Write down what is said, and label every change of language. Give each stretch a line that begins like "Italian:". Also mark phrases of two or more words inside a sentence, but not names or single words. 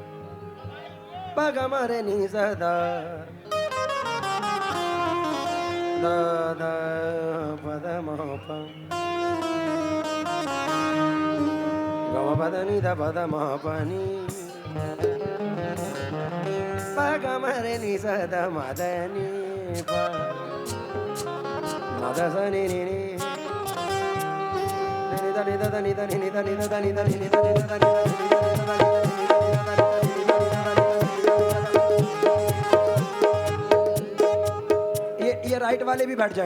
Hindi: पगमरे नी सदा द द पद म प ग म पद नि द पद म प नि प ग म रे नि स द म द नि प म द स नि नि नि नि द नि द द नि द नि द नि द द नि द नि द नि द नि द नि द ये राइट वाले भी बैठ